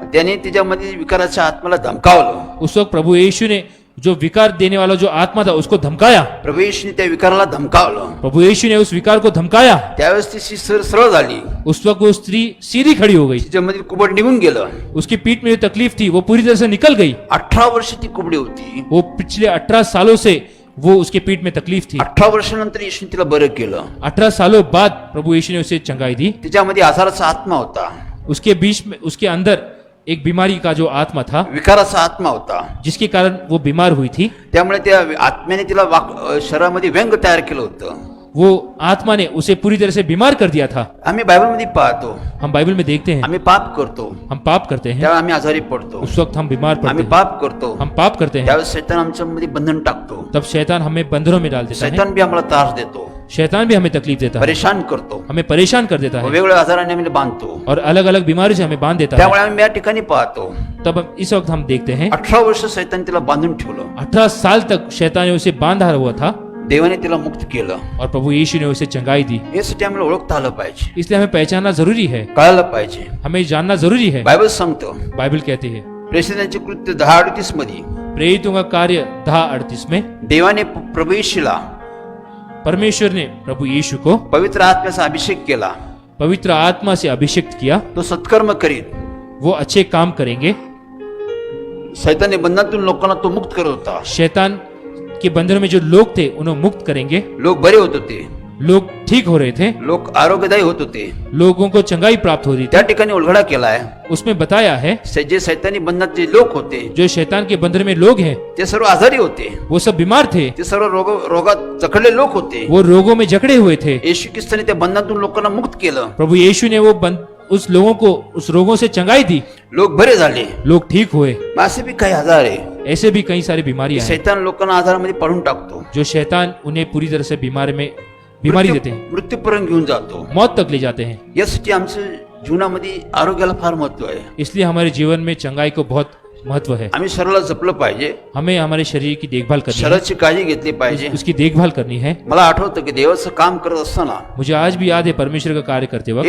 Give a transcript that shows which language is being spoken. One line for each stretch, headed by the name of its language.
Marathi: त्याने तिच्यामध्ये विकाराच्या आत्म्याला धमकावलं.
Hindi: उस वक्त प्रभु यीशु ने जो विकार देने वाला जो आत्मा था उसको धमकाया।
Marathi: प्रभू येशूने त्या विकाराला धमकावलं.
Hindi: प्रभु यीशु ने उस विकार को धमकाया।
Marathi: त्यावेळेस ती सरळ झाली.
Hindi: उस वक्त वो स्त्री सीधी खड़ी हो गई,
Marathi: तिच्यामध्ये कुबड निघून गेलं.
Hindi: उसकी पीठ में जो तकलीफ थी वो पूरी तरह से निकल गई।
Marathi: 18 वर्ष ती कुबडी होती.
Hindi: वो पिछले 18 सालों से वो उसके पीठ में तकलीफ थी।
Marathi: 18 वर्षानंतर येशूने तिला बरं केलं.
Hindi: 18 सालों बाद प्रभु यीशु ने उसे चंगाई दी।
Marathi: तिच्यामध्ये आजाराचा आत्मा होता,
Hindi: उसके बीच में उसके अंदर एक बीमारी का जो आत्मा था,
Marathi: विकाराचा आत्मा होता,
Hindi: जिसके कारण वो बीमार हुई थी।
Marathi: त्यामुळे त्या आत्म्याने तिला शरीरामध्ये व्यंग तयार केलं होतं.
Hindi: वो आत्मा ने उसे पूरी तरह से बीमार कर दिया था।
Marathi: आम्ही बायबलमध्ये पाहतो,
Hindi: हम बाइबल में देखते हैं
Marathi: आम्ही पाप करतो,
Hindi: हम पाप करते हैं,
Marathi: त्यावेळी आम्ही आजारी पडतो.
Hindi: उस वक्त हम बीमार पड़ते
Marathi: आम्ही
Hindi: हैं,
Marathi: पाप करतो,
Hindi: हम पाप करते हैं,
Marathi: त्यावेळेस शैतान आमच्यामध्ये बंधन टाकतो.
Hindi: तब शैतान हमें बंधनों में डाल देता है।
Marathi: शैतान बी आम्हाला त्रास देतो,
Hindi: शैतान भी हमें तकलीफ देता है,
Marathi: परेशान करतो,
Hindi: हमें परेशान कर देता है
Marathi: वेगवेगळ्या आजाराने आम्ही बांधतो.
Hindi: और अलग अलग बीमारी से हमें बांध देता है।
Marathi: त्यामुळे आम्ही या ठिकाणी पाहतो
Hindi: तब इस वक्त हम देखते हैं
Marathi: 18 वर्ष शैतान तिला बांधून ठेवलं.
Hindi: 18 साल तक शैतान ने उसे बांधा हुआ था
Marathi: देवाने तिला मुक्त केलं.
Hindi: और प्रभु यीशु ने उसे चंगाई दी।
Marathi: यासाठी आम्हाला ओळखता आलं पाहिजे,
Hindi: इसलिए हमें पहचानना जरूरी है,
Marathi: कळायला पाहिजे.
Hindi: हमें जानना जरूरी है।
Marathi: बायबल सांगतो
Hindi: बाइबल कहती है,
Marathi: प्रेषितांचे कृत्य 10:38 मध्ये
Hindi: प्रेरितों का कार्य 10:38 में
Marathi: देवाने प्रभू येशूला
Hindi: परमेश्वर ने प्रभु यीशु को
Marathi: पवित्र आत्म्याचा अभिषेक केला.
Hindi: पवित्र आत्मा से अभिषेक किया।
Marathi: तो सत्कर्म करीत
Hindi: वो अच्छे काम करेंगे।
Marathi: शैताने बंधनातून लोकांना तो मुक्त करत होता.
Hindi: शैतान के बंधनों में जो लोग थे उन्हें मुक्त करेंगे।
Marathi: लोक बरे होत होते,
Hindi: लोग ठीक हो रहे थे,
Marathi: लोक आरोग्यदायी होत होते.
Hindi: लोगों को चंगाई प्राप्त हो रही
Marathi: त्या
Hindi: थी।
Marathi: ठिकाणी उलगडा केलाय.
Hindi: उसमें बताया है
Marathi: जे शैतानी बंधनात जे लोक होते
Hindi: जो शैतान के बंधन में लोग हैं
Marathi: ते सर्व आजारी होते,
Hindi: वो सब बीमार थे,
Marathi: ते सर्व रोगात जखडले लोक होते.
Hindi: वो रोगों में जकड़े हुए थे।
Marathi: येशू ख्रिस्ताने त्या बंधनातून लोकांना मुक्त केलं.
Hindi: प्रभु यीशु ने उस लोगों को उस रोगों से चंगाई दी,
Marathi: लोक बरे झाले.
Hindi: लोग ठीक हुए।
Marathi: मग असे बी काही आजार आहे,
Hindi: ऐसे भी कई सारी बीमारियां हैं
Marathi: शैतान लोकांना आजारामध्ये पाडून टाकतो,
Hindi: जो शैतान उन्हें पूरी तरह से बीमारी देते हैं,
Marathi: मृत्यूपर्यंत घेऊन जातो.
Hindi: मौत तक ले जाते हैं।
Marathi: यासाठी आमच्या जीवनामध्ये आरोग्याला फार महत्व आहे.
Hindi: इसलिए हमारे जीवन में चंगाई को बहुत महत्व है।
Marathi: आम्ही शरीराला जपलं पाहिजे,
Hindi: हमें हमारे शरीर की देखभाल करनी है,
Marathi: शरीराची काळजी घेतली पाहिजे.
Hindi: उसकी देखभाल करनी है।
Marathi: मला आठवतं की देवाचं काम करत असताना
Hindi: मुझे आज भी याद है परमेश्वर का कार्य करते वक्त